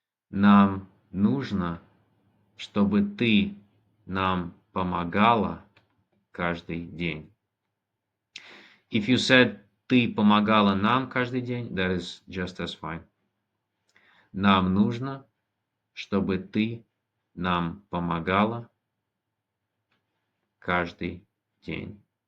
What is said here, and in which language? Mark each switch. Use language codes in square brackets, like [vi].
[ru] Нам нужно, чтобы ты нам помогала каждый день. [en] If you said [ru] ты помогала нам каждый день, [en] that is just as fine. [ru] Нам нужно, чтобы ты нам помогала каждый день.